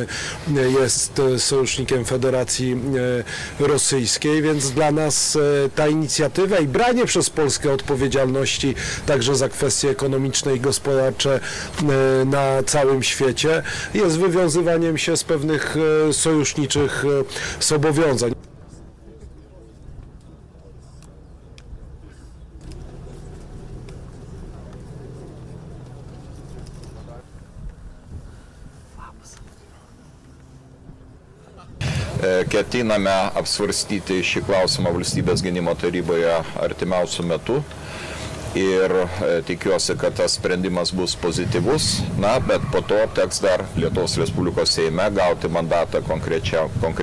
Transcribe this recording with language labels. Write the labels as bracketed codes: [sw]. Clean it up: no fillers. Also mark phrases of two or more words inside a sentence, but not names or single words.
[pl] jest sojusznikiem Federacji Rosyjskiej, więc dla nas ta inicjatywa i branie przez Polskę odpowiedzialności także za kwestie ekonomiczne i gospodarcze na całym świecie jest wywiązywaniem się z pewnych sojuszniczych zobowiązań. [lt] Ketiname apsvarstyti šį klausimą Valstybės gynimo taryboje artimiausių metų ir tikiuosi, kad tas sprendimas bus pozityvus, bet po to teks dar Lietuvos Respublikos Seime gauti mandatą konkretiems pajėgumams.